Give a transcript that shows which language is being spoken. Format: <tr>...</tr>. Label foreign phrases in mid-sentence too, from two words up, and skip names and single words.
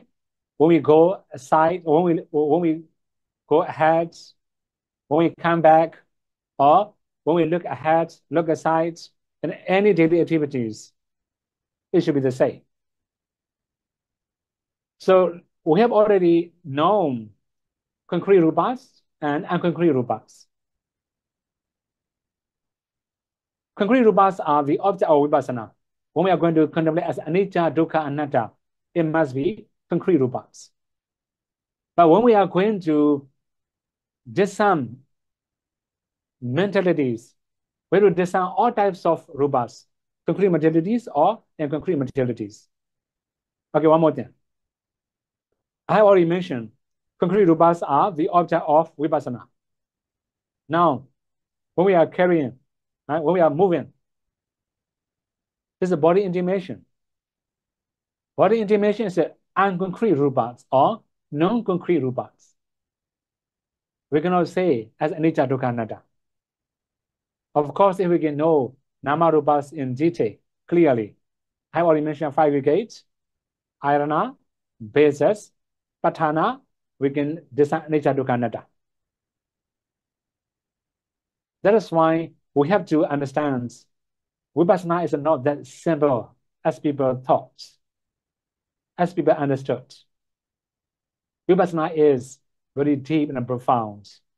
<en>When we go aside, when we go ahead, when we come back, or when we look ahead, look aside, in any daily activities, it should be the same. So we have already known concrete rupas and unconcrete rupas. Concrete rupas are the object of vipassana. When we are going to contemplate as</en> <pi>anicca, dukkha, anatta,</pi> <en>it must be concrete rupas. But when we are going to discern mentalities, we will discern all types of rupas, concrete materialities or inconcrete materialities. Okay, one more thing. I have already mentioned concrete rupas are the object of vipassana. Now, when we are carrying, right, when we are moving, this is a body intimation. Body intimation is unconcrete rupas or non-concrete rupas. We cannot say as</en> <pi>anicca, dukkha, anatta.</pi> <en>Of course, if we can know</en> <pi>nama rupas</pi> <en>in detail, clearly, I have already mentioned 5 gates. ayana, basis, patthana, we can discern</en> <pi>anicca, dukkha, anatta.</pi> <en>That is why we have to understand Vipassana is not that simple as people thought, as people understood. Vipassana is very deep and profound.</en>